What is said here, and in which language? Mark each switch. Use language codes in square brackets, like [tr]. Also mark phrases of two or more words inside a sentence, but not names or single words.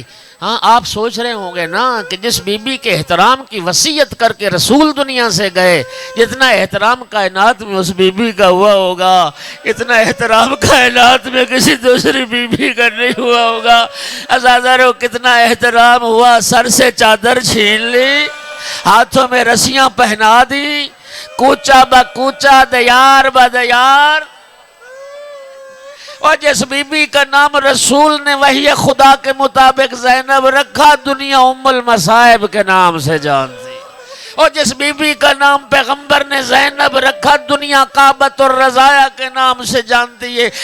[ur] ہاں، آپ سوچ رہے ہوں گے نا کہ جس بی بی کے احترام کی وصیت کر کے رسول دنیا سے گئے، جتنا احترام کائنات میں اس بی بی کا ہوا ہوگا اتنا احترام کائنات میں کسی دوسری بی بی کا نہیں ہوا ہوگا۔ عزادارو، کتنا احترام ہوا، سر سے چادر چھین لی، ہاتھوں میں رسیاں پہنا دی، کوچا با کوچا، دیار با دیار، اور جس بی بی کا نام رسول نے وحی خدا کے مطابق زینب رکھا، دنیا ام المصائب کے نام سے جانتی، اور جس بی بی کا نام پیغمبر نے زینب رکھا، دنیا کعبۃ الرضایا کے نام سے جانتی ہے۔